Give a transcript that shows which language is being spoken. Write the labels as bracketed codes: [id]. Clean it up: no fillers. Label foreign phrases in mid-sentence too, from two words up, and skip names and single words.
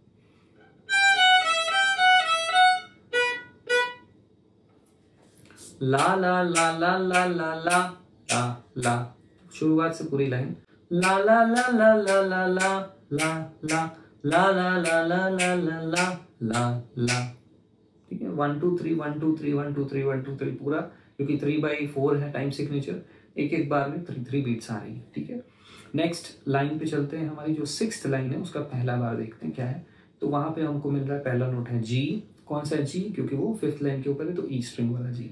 [hi] ला ला ला ला ला ला ला ला ला, शुरुआत से पूरी लाइन ला ला ला ला ला ला ला ला ला ला ला ला ला ला ला ला ला ला, ठीक है। 1 2 3 1 2 3 1 2 3 1 2 3 पूरा, क्योंकि 3/4 है [en] time signature, [hi] एक एक बार में 3 बीट्स आ रही है, ठीक है। [en] next line [hi] पे चलते हैं। हमारी जो [en] sixth line [hi] है उसका पहला बार देखते हैं क्या है। तो वहां पे हमको मिल रहा है पहला नोट है जी। कौन सा है जी, क्योंकि वो [en] fifth line [hi] के ऊपर है तो [en] E string [hi] वाला जी।